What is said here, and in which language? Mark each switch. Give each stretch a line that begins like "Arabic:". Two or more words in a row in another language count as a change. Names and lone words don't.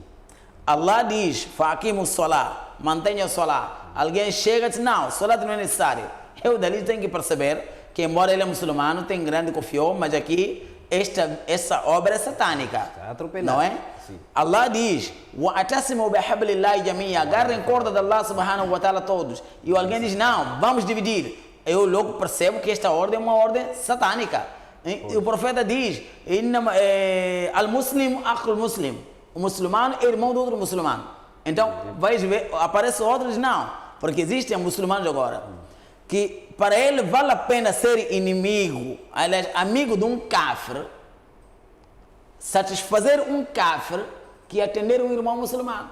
Portuguese: Allah diz:
Arabic: "فأقيموا الصلاة",
Portuguese: mantenha o salah. Alguém chega e diz: não, salat não é necessário. Eu dali tenho que perceber que, embora ele é muçulmano, tem grande confiança, mas aqui essa obra é satânica. Está atropelado. Não é? Sim. Allah diz:
Arabic: "واعتصموا بحبل الله جميعا",
Portuguese: agarrem corda de Allah
Arabic: سبحانه وتعالى
Portuguese: todos. E alguém diz: não, vamos dividir. Eu logo percebo que esta ordem é uma ordem satânica. E o profeta diz:
Arabic: المسلم أخو المسلم.
Portuguese: O muçulmano é irmão do outro muçulmano. Então, vais ver, aparece outros, não. Porque existem muçulmanos agora que para ele vale a pena ser inimigo, aliás, amigo de um kafir, satisfazer um kafir que atender um irmão muçulmano.